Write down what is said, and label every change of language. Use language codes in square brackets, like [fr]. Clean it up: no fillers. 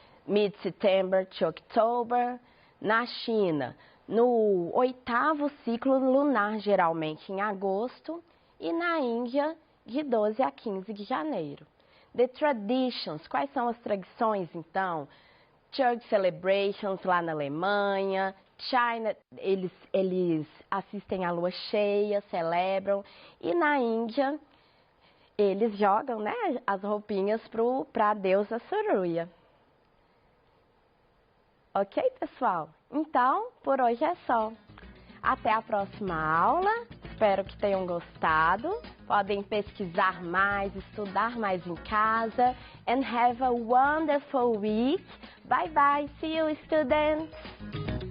[en] Mid-September to October. [pt] Na China, no 8º ciclo lunar, geralmente em agosto. E na Índia, de 12 a 15 de janeiro. [en] The traditions, [pt] quais são as tradições, então? [en] Church celebrations [pt] lá na Alemanha, China, eles assistem à lua cheia, celebram. E na Índia, eles jogam, né, as roupinhas para a deusa Surya. Ok, pessoal? Então, por hoje é só. Até a próxima aula. Espero que tenham gostado. Podem pesquisar mais, estudar mais em casa. [en] And have a wonderful week. Bye bye. See you, students.